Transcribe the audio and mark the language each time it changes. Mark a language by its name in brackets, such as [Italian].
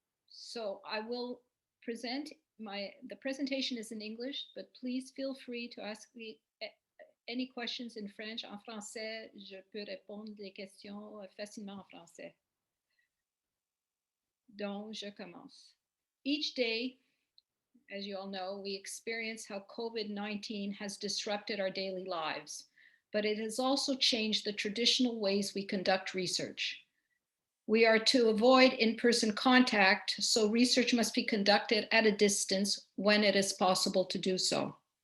[English] So I will present the presentation is in English, but please feel free to ask me any questions in French. [French] En français, je peux répondre des questions facilement en français. Donc, je commence. [English] Each day, as you all know, we experience how COVID-19 has disrupted our daily lives, but it has also changed the traditional ways we conduct research. We are to avoid in-person contact, so research must be conducted at a distance when it is possible to do so.